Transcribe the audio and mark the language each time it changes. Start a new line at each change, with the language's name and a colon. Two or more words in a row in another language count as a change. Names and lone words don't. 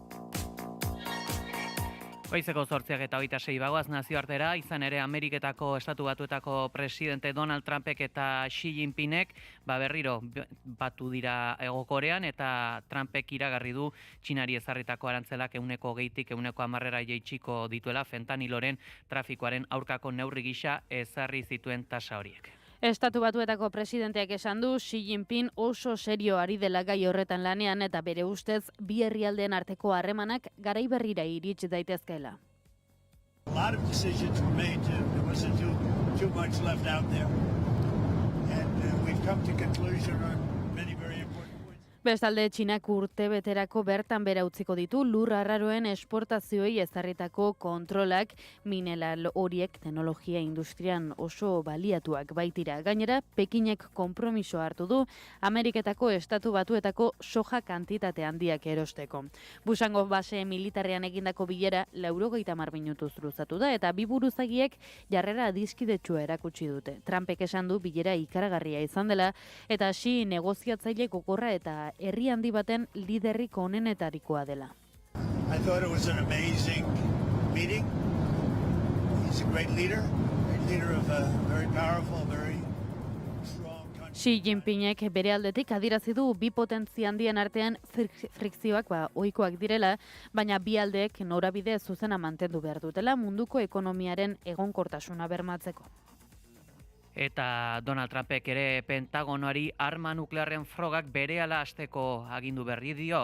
Basque: Goizeko 8:26 bagoaz nazioartera, izan ere Ameriketako Estatu Batuetako presidente Donald Trumpek eta Xi Jinpingek berriro batu dira Hego Korean, eta Trumpek iragarri du Txinari ezarritako arantzelak 20%tik 10% jaitsiko dituela fentaniloren trafikoaren aurkako neurri gisa ezarri zituen tasa horiek. Estatu Batuetako presidenteak esan du Xi Jinping oso serio ari dela gai horretan lanean eta bere ustez bi herrialdeen arteko harremanak garai berrira iritsi daitezkeela.
English: A lot of decisions were made. There wasn't too much left out there. And we've come to conclusion on many very important points.
Basque: Bestalde, Txinak urte beterako bertan bera utziko ditu lur arraroen esportazioei ezarritako kontrolak, mineral horiek teknologia industrian oso baliatuak baitira. Gainera, Pekinek konpromiso hartu du Ameriketako Estatu Batuetako soja kantitate handiak erosteko. Busango base militarrean egindako bilera 90 minutuz luzatu da eta bi buruzagiek jarrera adiskidetsua erakutsi dute. Trumpek esan du bilera ikaragarria izan dela eta Xi negoziatzaile gogorra eta herri handi baten liderrik onenetarikoa dela.
English: I thought it was an amazing meeting. He's a great leader of a very powerful, very strong country.
Basque: Xi Jinpingek bere aldetik adierazi du bi potentzia handien artean frikzioak ohikoak direla, baina bi aldeek norabide zuzena mantendu behar dutela munduko ekonomiaren egonkortasuna bermatzeko. Eta Donald Trumpek ere Pentagonoari arma nuklearren frogak berehala hasteko agindu berri dio.